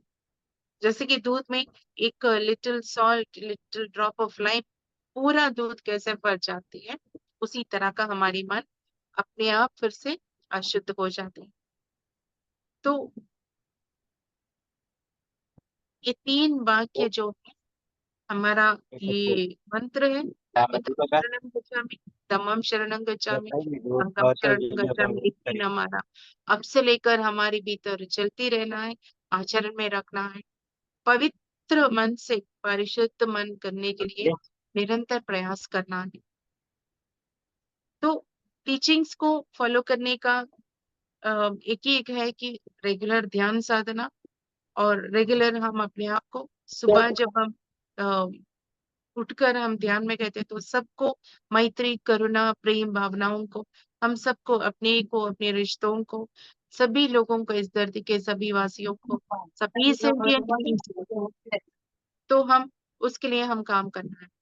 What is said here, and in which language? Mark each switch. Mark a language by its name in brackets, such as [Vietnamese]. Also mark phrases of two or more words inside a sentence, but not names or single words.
[Hindi] जैसे कि दूध में एक [English] little salt, little drop of lime [Hindi] पूरा दूध कैसे फट जाती है, उसी तरह का हमारी मन अपने आप फिर से अशुद्ध हो जाती है। तो ये 3 वाक्य जो है हमारा ये मंत्र है, [Pali] बुद्धं शरणं गच्छामि, धम्मं शरणं गच्छामि, संघं शरणं गच्छामि, [Hindi] ये 3 हमारा अब से लेकर हमारे भीतर चलती रहना है, आचरण में रखना है। पवित्र मन से परिशुद्ध मन करने के लिए निरंतर प्रयास करना है। तो टीचिंग्स को फॉलो करने का एक ही एक है कि रेगुलर ध्यान साधना, और रेगुलर हम अपने आप को सुबह जब हम उठकर हम ध्यान में कहते हैं, तो सबको मैत्री, करुणा, प्रेम भावनाओं को, हम सबको, अपने को, अपने रिश्तों को, सभी लोगों को, इस धरती के सभी वासियों को, सभी [English] sentient beings [Hindi] को, तो हम उसके लिए हम काम करना है।